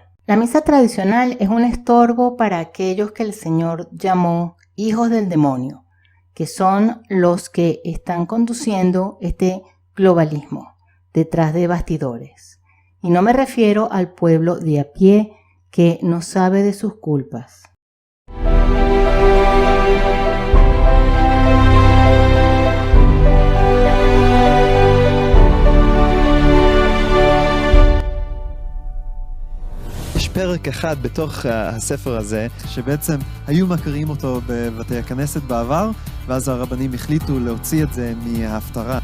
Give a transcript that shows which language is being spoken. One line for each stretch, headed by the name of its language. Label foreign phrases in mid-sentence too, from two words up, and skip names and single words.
Spanish: La misa tradicional es un estorbo para aquellos que el Señor llamó hijos del demonio, que son los que están conduciendo este globalismo detrás de bastidores. Y no me refiero al pueblo de a pie que no sabe de sus culpas.
Hebrew: יש פרק אחד בתוך הספר הזה, שבעצם היו מכירים אותו בבתי הכנסת בעבר, ואז הרבנים החליטו להוציא את זה מההפטרה.